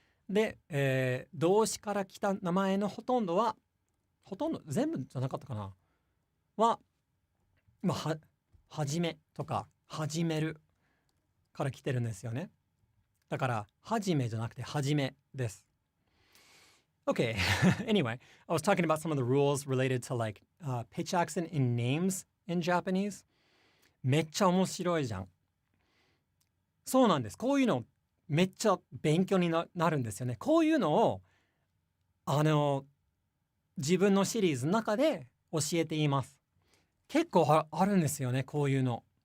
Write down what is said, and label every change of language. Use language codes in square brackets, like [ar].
[ja] で、動詞から来た名前のほとんど全部じゃなかったかなは、はじめとか始めるから来てるんですよね。だから、はじめじゃなくて、はじめです。 [en] Okay, anyway, I was talking about some of the rules related to like pitch accent in names in Japanese. [ja] めっちゃ面白いじゃん。そうなんです。こういうのめっちゃ勉強になるんですよね。こういうのを自分のシリーズの中で教えています。結構あるんですよね、こういうの。